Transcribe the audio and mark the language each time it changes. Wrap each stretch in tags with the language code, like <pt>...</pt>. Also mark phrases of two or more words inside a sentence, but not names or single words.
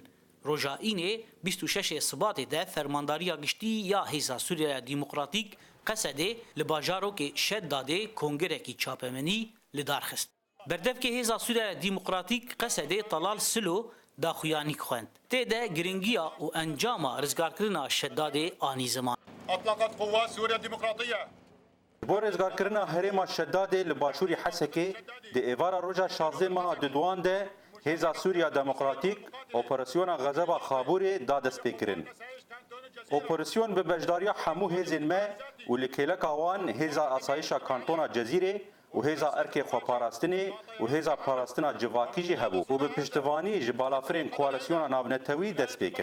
<ku>Roja înê 26 Sibatê de fermandariya giştî ya Hêza Sûriya Demokratîk Qesedê li bajarokê Şedadê kongerekî çapemenî li dar xist. Berdevkê Hêza Sûriya Demokratîk Qesedê Talal Silo daxuyanî xwend. Tê de giringiya û encama rizgarkirina Şedadê anî ziman.</ku> <ar>أطلقت قوات سوريا الديمقراطية</ar> <ku>بۆ ڕێزگارکردنا هەرێما شەدادê li başûrî Hesekê di êvara roja 16 meha duduan de Hêza Sûriya Demokratîk operasyona Xezeba Xaburê da destpêkirin. Operasyon bi bejdariya hemû hêzên me û li kêleka wan Hêza Asayişa Kantona Cezîrê û Hêza Erkê Xweparastinê û Hêza Parastina Civakî jî hebû û bi piştivanî ji balafirên koalisyona navnetewî dest pê kir.</ku>